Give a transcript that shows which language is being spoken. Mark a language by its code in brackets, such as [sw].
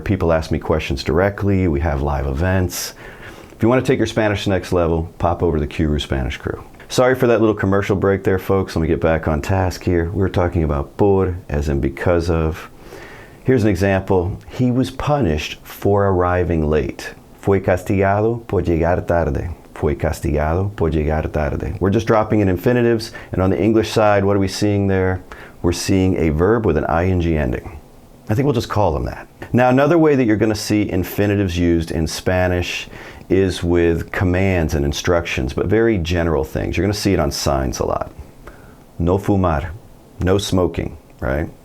[en] People ask me questions directly. We have live events. If you want to take your Spanish to the next level, pop over to the Qroo Spanish Crew. Sorry for that little commercial break there, folks. Let me get back on task here. We're talking about por, as in because of. Here's an example. He was punished for arriving late. [es] Fue castigado por llegar tarde. Fue castigado por llegar tarde. [en] We're just dropping in infinitives, and on the English side, what are we seeing there? We're seeing a verb with an ing ending. I think we'll just call them that. Now, another way that you're going to see infinitives used in Spanish is with commands and instructions, but very general things. You're going to see it on signs a lot. [es] No fumar, [en] no smoking, right?